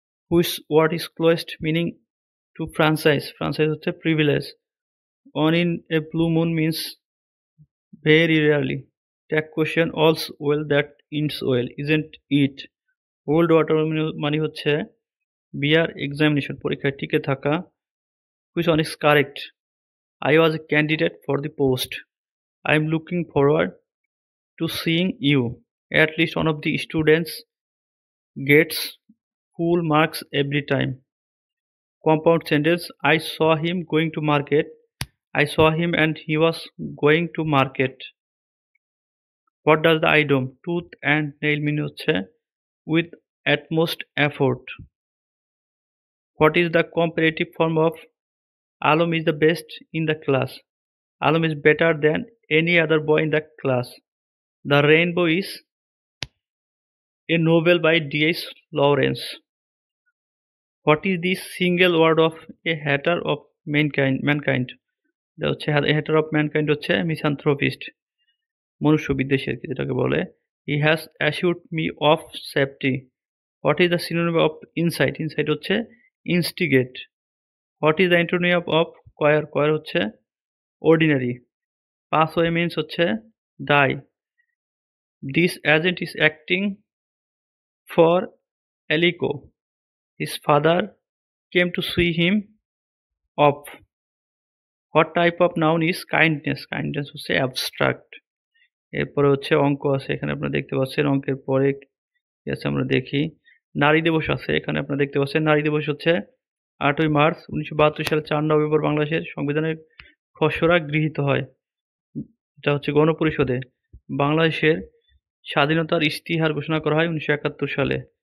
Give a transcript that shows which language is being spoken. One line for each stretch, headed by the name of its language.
English: Which word is closest meaning to franchise? Franchise হচ্ছে privilege. Once in a blue moon means very rarely. Tag question all's well that ends well isn't it. Hold water
Bangla: মানে হচ্ছে
English: bear examination,
Bangla: পরীক্ষায় টিকে থাকা।
English: Which one is correct? I was a candidate for the post. I am looking forward to seeing you. At least one of the students gets full marks every time. Compound sentence. I saw him going to market. I saw him and he was going to market. What does the idiom tooth and nail mean?
Bangla: হচ্ছে
English: with utmost effort. What is the comparative form of Alam is the best in the class? Alam is better than any other boy in the class. The Rainbow is a novel by D.H. Lawrence. What is the single word of a hater of mankind?
Bangla: এটা হচ্ছে
English: hater of mankind
Bangla: হচ্ছে misanthropist, মনুষ্য বিদ্বেষী আর কি যেটাকে বলে।
English: He has assured me of safety. What is the synonym of insight? Insight
Bangla: হচ্ছে
English: instigate. What is the antonym of choir? Choir
Bangla: হচ্ছে
English: ordinary. Pass away means হচ্ছে die. This agent is acting for Alico. His father came to see him off. What type of noun is kindness? Kindness
Bangla: হচ্ছে
English: abstract.
Bangla: এরপরে হচ্ছে অঙ্ক আছে, এখানে আপনারা দেখতে পাচ্ছেন। অঙ্কের পরে কি আছে আমরা দেখি। নারী দিবস আছে, এখানে আপনারা দেখতে পাচ্ছেন। নারী দিবস হচ্ছে 8ই মার্চ 1972 সালে 4 নভেম্বর বাংলাদেশের সংবিধানের খসড়া গৃহীত হয়। এটা হচ্ছে গণপরিষদে। বাংলাদেশের স্বাধীনতার ইশতিহার ঘোষণা করা হয় 1971 সালে।